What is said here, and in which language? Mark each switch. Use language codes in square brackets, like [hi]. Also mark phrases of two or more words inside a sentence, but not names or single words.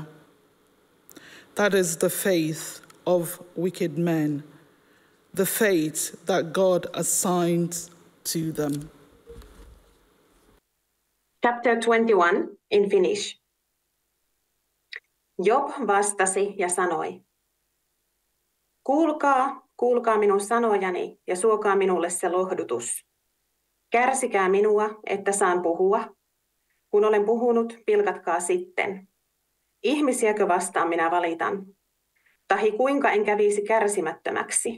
[en] That is the fate of wicked men, the fate that God assigns to them. Chapter 21 in Finnish. [fi] Job vastasi ja sanoi, kuulkaa minun sanojani ja suokaa minulle se lohdutus. Kärsikää minua, että saan puhua. Kun olen puhunut, pilkatkaa sitten. Ihmisiäkö vastaan minä valitan? Tahi kuinka en kävisi kärsimättömäksi?